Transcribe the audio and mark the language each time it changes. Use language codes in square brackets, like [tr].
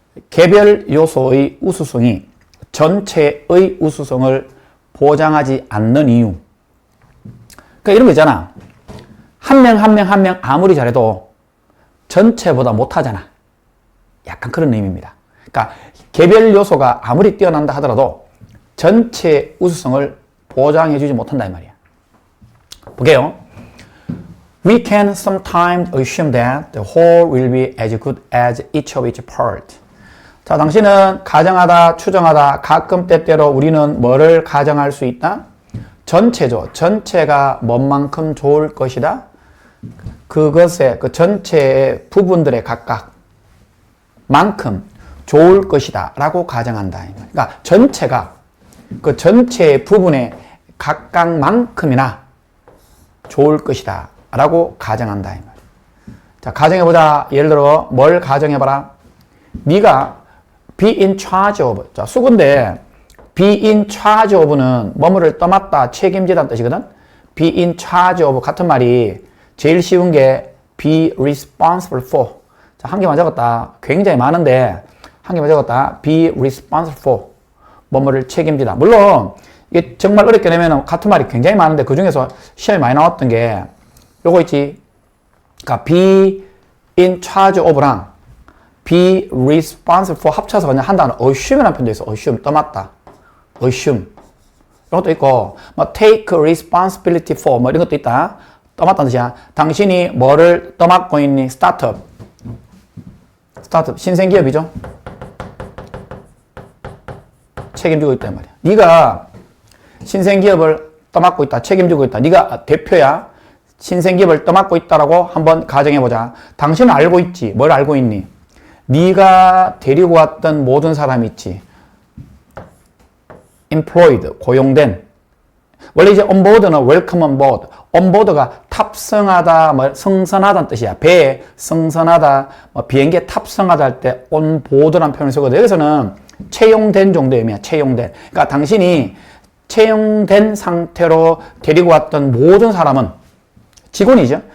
[ko] 개별 요소의 우수성이 전체의 우수성을 보장하지 않는 이유. 그러니까 이런 거 있잖아. 한 명 아무리 잘해도 전체보다 못하잖아. 약간 그런 의미입니다. 그러니까 개별 요소가 아무리 뛰어난다 하더라도 전체 우수성을 보장해주지 못한다 이 말이야. 볼게요. [en] We can sometimes assume that the whole will be as good as each of its part. [ko] 자, 당신은 가정하다, 추정하다, 가끔 때때로 우리는 뭐를 가정할 수 있다? 전체죠. 전체가 뭔만큼 좋을 것이다? 그것의 그 전체의 부분들의 각각 만큼 좋을 것이다 라고 가정한다. 그러니까 전체가 그 전체의 부분의 각각만큼이나 좋을 것이다 라고 가정한다. 자, 가정해보자. 예를 들어 뭘 가정해봐라. 네가 [en] be in charge of. [ko] 자, 수근데 be in charge of는 뭐뭐를 떠맡다, 책임지다는 뜻이거든. [en] be in charge of [ko] 같은 말이 제일 쉬운 게 [en] be responsible for. [ko] 자, 한 개만 적었다. 굉장히 많은데 한 개만 적었다. be responsible for. 뭐뭐를 책임지다. 물론 이게 정말 어렵게 내면 같은 말이 굉장히 많은데 그 중에서 시험에 많이 나왔던 게 요거 있지. 그러니까 be in charge of랑 be responsible for 합쳐서 그냥 한다는 assume이라는 표현도 있어. assume, 떠맡다. assume. 이런 것도 있고, 뭐 take responsibility for 뭐 이런 것도 있다. 떠맡다는 뜻이야. 당신이 뭐를 떠맡고 있니? 스타트업. 스타트업. 신생기업이죠. 책임지고 있단 말이야. 네가 신생기업을 떠맡고 있다. 책임지고 있다. 네가 대표야. 신생기업을 떠맡고 있다라고 한번 가정해보자. 당신은 알고 있지. 뭘 알고 있니? 네가 데리고 왔던 모든 사람이 있지. employed, 고용된. 원래 이제 [en] onboard는 welcome on board. [ko] onboard가 탑승하다, 뭐 승선하다는 뜻이야. 배에 승선하다, 뭐 비행기에 탑승하다 할 때 onboard라는 표현을 쓰거든. 여기서는 채용된 정도의 의미야. 채용된. 그러니까 당신이 채용된 상태로 데리고 왔던 모든 사람은 직원이죠.